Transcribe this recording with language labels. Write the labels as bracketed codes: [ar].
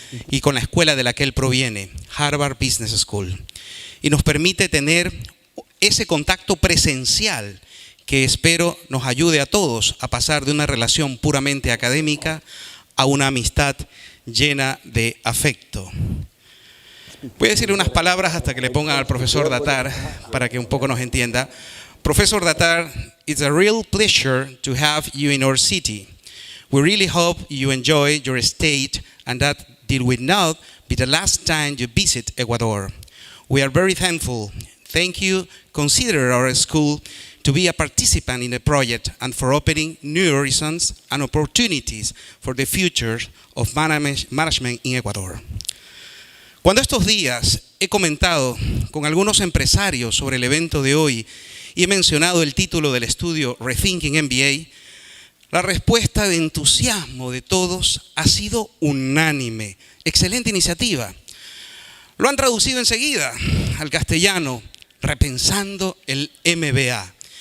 [es] y con la escuela de la que él proviene, Harvard Business School, y nos permite tener ese contacto presencial que espero nos ayude a todos a pasar de una relación puramente académica a una amistad llena de afecto. Voy a decirle unas palabras hasta que le pongan al profesor Datar para que un poco nos entienda. [en] Professor Datar, it's a real pleasure to have you in our city. We really hope you enjoy your state and that it will not be the last time you visit Ecuador. We are very thankful. Thank you. Consider our school to be a participant in the project and for opening new horizons and opportunities for the future of management in Ecuador. [es] Cuando estos días he comentado con algunos empresarios sobre el evento de hoy y he mencionado el título del estudio Rethinking MBA, La respuesta de entusiasmo de todos ha sido unánime. Excelente iniciativa. Lo han traducido enseguida al castellano, repensando el MBA.